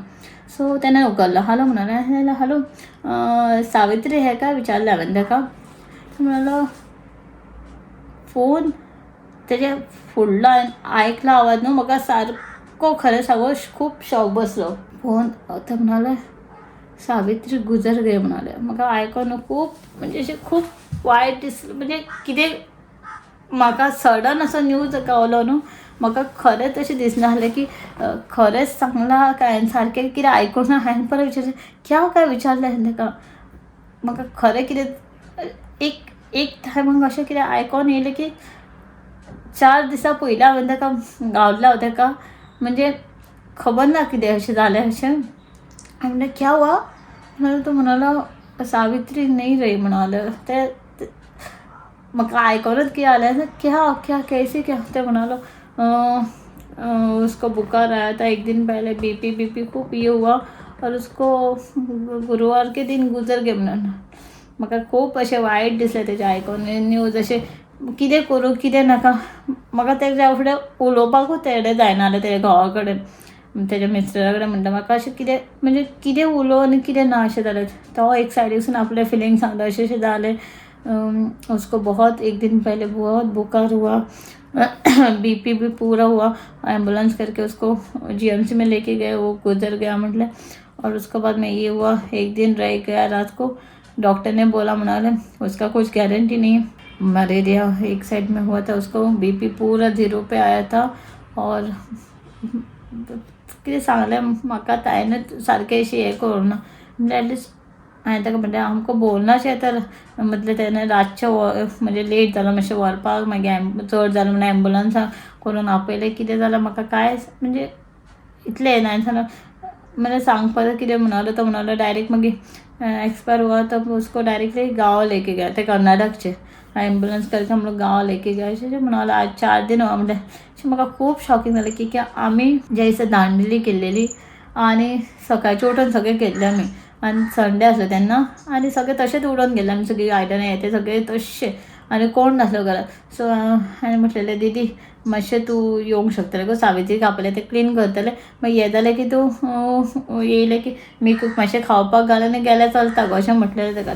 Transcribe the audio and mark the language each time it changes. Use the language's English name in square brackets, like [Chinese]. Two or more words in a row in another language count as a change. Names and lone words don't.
[Konkani] सो तेणें उखल्लो. हालो म्हणलें. हालो सावित्री हें काय विचारलें हांवें ताका. म्हणलो फोन तेजे फुडलो हांवें आयकलो आवाज न्हू म्हाका सारको खरें सांगू खूब शॉक बसलो. फोन तो म्हणालो सावित्री [Hindi] गुजर गई [Konkani] म्हणाले. म्हाका आयकोन खूब म्हणजे अशें खूब वायट दिसलें. म्हणजे कितें म्हाका सडन असो न्यूज गावलो न्हू म्हाका खरेंच अशें दिसनासलें की खरेंच सांगलां काय हांवें सारकें कितें आयकूंक ना. हांवें परत विचारलें क्या काय विचारलें हांवें ताका. म्हाका खरें कितें एक टायमाक अशें कितें आयकोन येयलें की 4 दिसां पयलीं हांवें ताका गावल्लो ताका. म्हणजे खबर ना कितें अशें जालें अशें. हांवें म्हणलें [Hindi] क्या हुआ. [Konkani] तो म्हणालो सावित्री [Hindi] नहीं रही [Konkani] म्हणाले. ते म्हाका आयकोनूच कितें जालें [Hindi] क्या कैसी क्या. [Konkani] ते म्हणालो [Hindi] उसको बुखार आया था 1 दिन पहले, बीपी खूब ये हुआ और उसको गुरुवार के दिन गुजर गए म्हणून. [Konkani] म्हाका खूब अशें वायट दिसलें तेजें आयकोन न्यूज. अशें कितें करूं कितें नाका. म्हाका तेज्या फुडें उलोवपाकूच तेडे जायना जालें तेज्या घोवा कडेन तेज्या मिस्टरा कडेन. म्हणटा म्हाका अशें कितें म्हणजे कितें उलोव आनी कितें ना अशें जालें. तो एक सायडीसून आपलें फिलींग सांगता अशें जालें. [Hindi] उसको बहुत 1 दिन पहले बहुत बुखार हुआ, बीपी भी पूरा हुआ, एम्बुलेंस करके उसको जीएमसी में लेके गए, वो गुजर गया म्हटले. और उसके बाद में ये हुआ 1 दिन रह गया रात को. डॉक्टर ने बोला म्हणाले उसका कुछ गारंटी नहीं है. मलेरिया एक साइड में हुआ था उसको. बीपी पूरा 0 पे आया था. [Konkani] और कितें सांगलें म्हाका हांवें सारकें अशें हें करूं ना. एटलिस्ट हांवें ताका म्हणलें आमकां बोलनाशें तर म्हटलें तेणें रातचें म्हणजे लेट जालो मातशें व्हरपाक. मागीर चड जालें म्हणून एम्बुलंसां करून आपयलें. कितें जालें म्हाका कांयच म्हणजे इतलें हें ना. हांवें सांगलें म्हणजे सांगपाचें कितें म्हणालो. तो म्हणालो डायरेक्ट मागीर [Hindi] एक्सपायर हुआ तो उसको डायरेक्टली गांव लेके गया. [Konkani] ते कर्नाटकचे [Hindi] एम्बुलेंस करके हम लोग गांव लेके गया [Konkani] अशें म्हणालो. [Hindi] आज 4 दिन हुआ म्हणलें. [Konkani] अशें म्हाका खूब शॉकींग जालें की आमी ज्या दिसा दांडेली केल्लेली आनी सकाळचें उठून सगळें केल्लें आमी. आनी संडे आसलो तेन्ना आनी सगळें तशेंच उडोवन गेलें आमी. सगळीं आयदनां हें तें सगळें तश्शें. आनी कोण नासलो घरात. सो हांवें म्हटलेलें दीदी मातशें तूं येवंक शकतलें गो, सावित्रीक आपलें तें क्लीन करतलें, मागीर हें जालें की तूं येयलें की मिकूक मातशें खावपाक घाल आनी गेल्यार चलता गो अशें म्हटलेलें ताका.